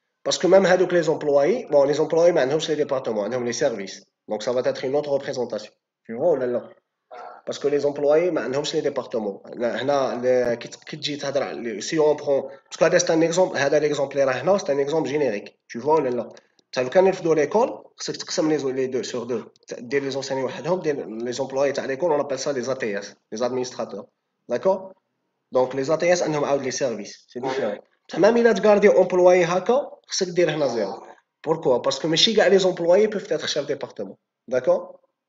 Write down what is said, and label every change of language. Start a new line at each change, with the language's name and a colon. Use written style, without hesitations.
French: Parce que même هادوك les employés, bon, les employés
Arabic: ما عندهمش
French: les départements, عندهم les services. Donc ça va être une autre représentation. Tu vois
Arabic: ولا لا؟
French: Parce que les employés
Arabic: ما عندهمش
French: les départements.
Arabic: هنا كي تجي تهضر
French: si on prend parce que هذا c'est un exemple, هذا l'exemple اللي راه هنا c'est un exemple générique. Tu vois
Arabic: ولا لا؟ لو كان نرفدوا ليكول خصك تقسم
French: les deux sur deux. دير les enseignants وحدهم, دير les employés تاع l'école, on appelle ça les ATS, les administrateurs. D'accord? Donc les ATS
Arabic: عندهم عاود
French: les services, c'est différent. Même il a gardé employé
Arabic: هكا خصك دير هنا زيرو.
French: Pourquoi? Parce que
Arabic: ماشي كاع
French: les employés peuvent être chefs de département. D'accord?